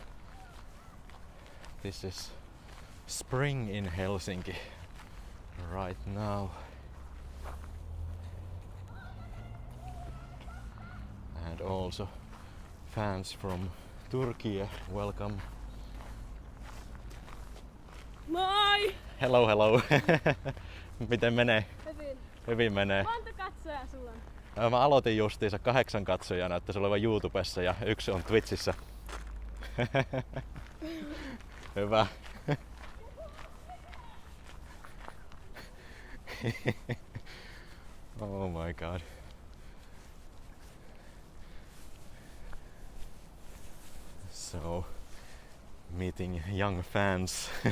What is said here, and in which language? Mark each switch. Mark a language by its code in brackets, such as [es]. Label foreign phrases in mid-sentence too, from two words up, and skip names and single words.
[en] This is spring in Helsinki right now. And also fans from Turkey, welcome. [fi] Moi! [en] Hello. [fi] Miten menee? Hyvin menee. Monta katsojaa sulla on? Mä aloitin justiinsa 8 katsojaa, näyttäisi olevan YouTubessa ja 1 on Twitchissä. Hyvä. [en] Oh my god. So, meeting young fans.